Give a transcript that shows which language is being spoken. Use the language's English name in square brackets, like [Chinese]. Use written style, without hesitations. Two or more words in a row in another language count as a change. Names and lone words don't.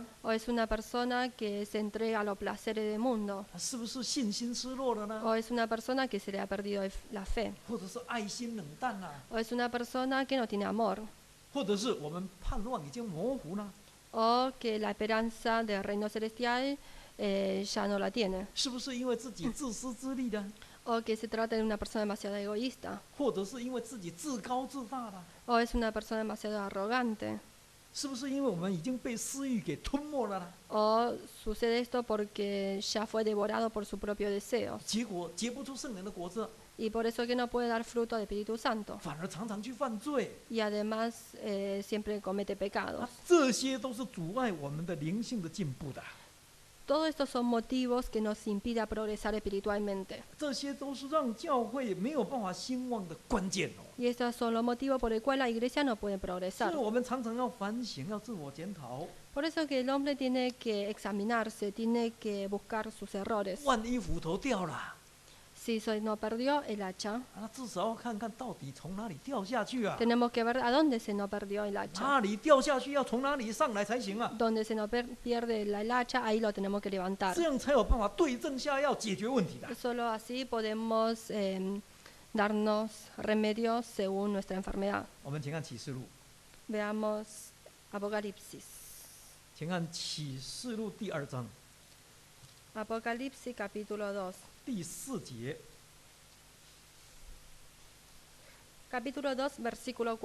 [Spanish] o es una persona que se entrega a los placeres del mundo [Chinese] 是不是信心失落了呢？ [Spanish] o es una persona que se le ha perdido la fe [Chinese] 或者是爱心冷淡啊？ [Spanish] o es una persona que no tiene amor [Chinese] 或者是我们盼望已经模糊呢？ [Spanish] o que la esperanza del reino celestial ya no la tiene [Chinese] 是不是因为自己自私自利呢？ [Spanish] o que se trata de una persona demasiado egoísta [Chinese] 或者是因为自己自高自大了？ [Spanish] o es una persona demasiado arrogante [Chinese] 是不是因为我们已经被私欲给吞没了呢？ [Spanish] ¿O sucede esto porque ya fue devorado por sus propios deseos? [Chinese] 结果结不出圣灵的果子， [Spanish] Y por eso que no puede dar fruto del Espíritu Santo. [Chinese] 反而常常去犯罪。 [Spanish] Y además siempre comete pecados. [Chinese] 这些都是阻碍我们的灵性的进步的， [Spanish] Todos estos son motivos que nos impiden progresar espiritualmente. [Chinese] 这些都是让教会没有办法兴旺的关键哦。 [Spanish] Y estos son los motivos por el cual la iglesia no puede [Chinese] 所 [Spanish] progresar. [Chinese] 以我们常常要反省，要自我检讨。 [Spanish] Por eso que el hombre tiene que examinarse, tiene que buscar sus errores. [Chinese] 万一斧头掉了， [Spanish] Si se nos perdió el hacha, [Chinese] 那至少要看看到底从哪里掉下去啊？ [Spanish] tenemos que ver a dónde se nos perdió el hacha. [Chinese] 哪里掉下去，要从哪里上来才行啊？ [Spanish] Donde se nos pierde el hacha, ahí lo tenemos que levantar. [Chinese] 这样才有办法对症下药，解决问题的。 [Spanish] Solo así podemos darnos remedios según nuestra enfermedad. [Chinese] 我们请看启示录， [Spanish] Veamos Apocalipsis. [Chinese] 请看启示录第2章 [Spanish] Apocalipsis capítulo 2. [Chinese] 第4节。 [Spanish] Capítulo 2, versículo 4.